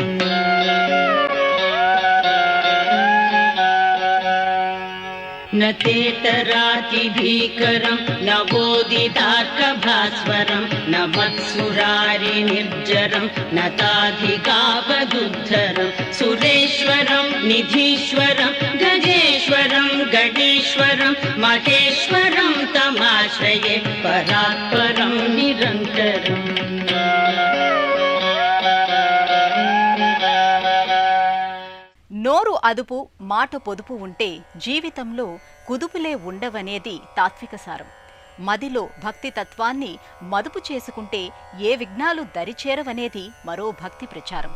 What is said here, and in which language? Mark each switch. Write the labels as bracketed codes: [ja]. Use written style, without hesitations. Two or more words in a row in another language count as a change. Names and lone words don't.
[sa] न तेतरातिभीकरं न बोधितार्कभास्वरं न मत्सुरारिनिर्जरं न ताधिकावदुद्धरं सुरेश्वरं निधीश्वरं गजेश्वरं गणेश्वरं महेश्वरं तमाश्रये परात्परं निरन्तरम्. [te] నోరు అదుపు మాట పొదుపు ఉంటే జీవితంలో కుదుపులే ఉండవనేది తాత్విక సారం. మదిలో భక్తి తత్వాన్ని మదుపు చేసుకుంటే ఏ విఘ్నాలు దరిచేరవనేది మరో భక్తి ప్రచారం.